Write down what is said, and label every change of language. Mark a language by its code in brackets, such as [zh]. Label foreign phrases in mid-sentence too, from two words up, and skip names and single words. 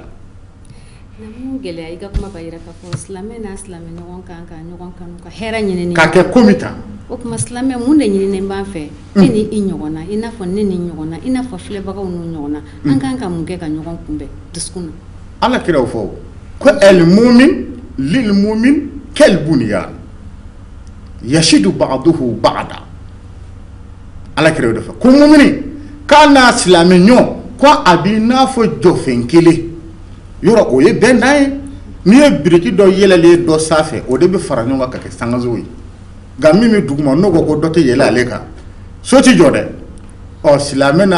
[bm] Mun gɛlɛya i ka kuma b'a jira k'a fɔ silamɛ n'a silamɛ ɲɔgɔn kan ka ɲɔgɔn kanu ka hɛrɛ ɲinini k'a kɛ ko min ta o tuma silamɛ mun de ɲininen b'an fɛ e ni i ɲɔgɔnna i n'a fɔ ne ni ɲɔgɔnna i n'a fɔ filɛbagaw n'u ɲɔgɔnna an kan ka mun kɛ ka ɲɔgɔn kunbɛn dusukun na Alakira o fɔ ko [ar] المؤمن للمؤمن كالبنيان يشد بعضه بعضا [bm] Alakira o de fɔ ko mumini k'a n'a silamɛ ɲɔ ko a b'i n'a fɔ jɔfɛn kelen yɔrɔ o ye bɛn n'a ye n'i ye biriki dɔ yɛlɛlen dɔ sanfɛ o de bɛ fara ɲɔgɔn kan ka kɛ sangaso ye nka min bɛ duguma n'o ko dɔ tɛ yɛlɛ ale kan so ti jɔ dɛ ɔ silamɛ n'a